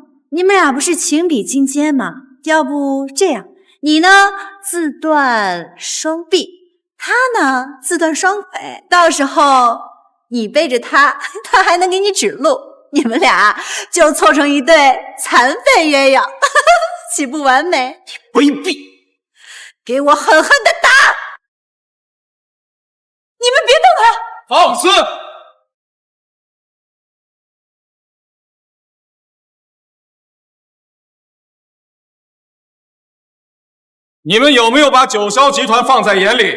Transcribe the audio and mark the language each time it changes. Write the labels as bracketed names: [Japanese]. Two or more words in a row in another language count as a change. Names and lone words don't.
[Chinese] 你們倆不是情比金堅嗎？要不這樣，你呢自斷雙臂，他呢自斷雙腿，到時候你背着他，他還能給你指路，你們倆就湊成一對殘廢鴛鴦，豈不完美？你卑鄙！給我狠狠的打！你們別動他！放肆！你們有沒有把九霄集團放在眼裡？